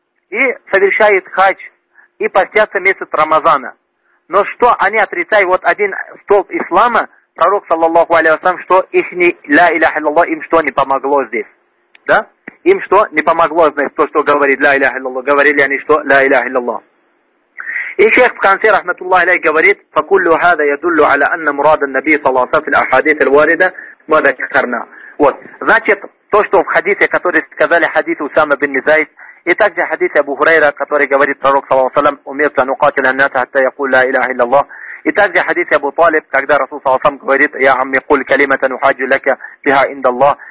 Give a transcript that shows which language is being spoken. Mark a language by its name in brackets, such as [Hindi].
[Russian] И совершает хадж. И постятся месяц Рамазана. Но что они отрицают? Вот один столб ислама, пророк, саллаллаху алейхи вассалям, что их не ля иляха илляллах, им что не помогло здесь? Да? Им что не помогло здесь, то, что говорит ля иляха илляллах? Говорили они что? Ля иляха илляллах. И шейх в конце, [Arabic] рахматуллах алейхи, [Russian] говорит, [Arabic] فَكُلُّ هَذَا يَدُلُّ عَلَى أَنَّ مُرَادَ النَّبِي صَلَّى اللَّهُ عَلَيْهِ وَسَلَّمَ فِي الْأَحَادِيثِ الْوَارِدَةِ وَذَكَّرْنَا. [Russian] Вот. Значит, то, что в хадисе, который сказали хадис Усама бин Зайд, и также хадис Абу Хурайра, который говорит пророк, саллаллаху алейхи ва саллям, [Arabic] умирт ан укатил ан-нас хатта якул ла иляха илляллах. [Russian] И также хадис Абу Талиб, когда Расул саллаллаху алейхи ва саллям говорит, [Arabic] я амми кул калиматан ухаджу лака биха индаллах.